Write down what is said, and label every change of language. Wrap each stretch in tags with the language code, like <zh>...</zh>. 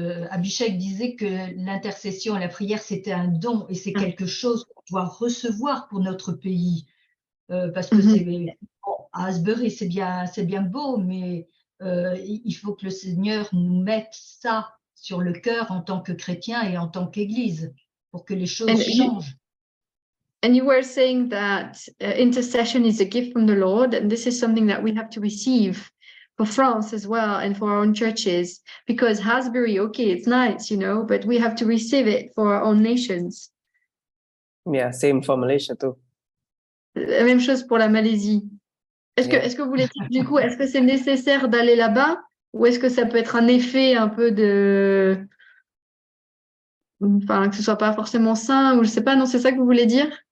<fr>Abhishek disait que l'intercession et la prière, c'était un don et c'est quelque chose qu'on doit recevoir pour notre pays. Parce que à Asbury, c'est bien beau, mais il faut que le Seigneur nous mette ça sur le cœur en tant que chrétien et en tant qu'Église pour que les choses changent.</fr> <en>And you were saying that intercession is a gift from the Lord, and this is something that we have to receive for France as well and for our own churches, because Hasbury, okay, it's nice, you know, but we have to receive it for our own nations. Yeah, same for Malaysia too.</en> <fr>La même chose pour la Malaisie. Est-ce que vous voulez dire, du coup, est-ce que c'est nécessaire d'aller là-bas ou est-ce que ça peut être un effet un peu de... Enfin, que ce soit pas forcément sain ou je sais pas, non, c'est ça que vous voulez dire?</fr>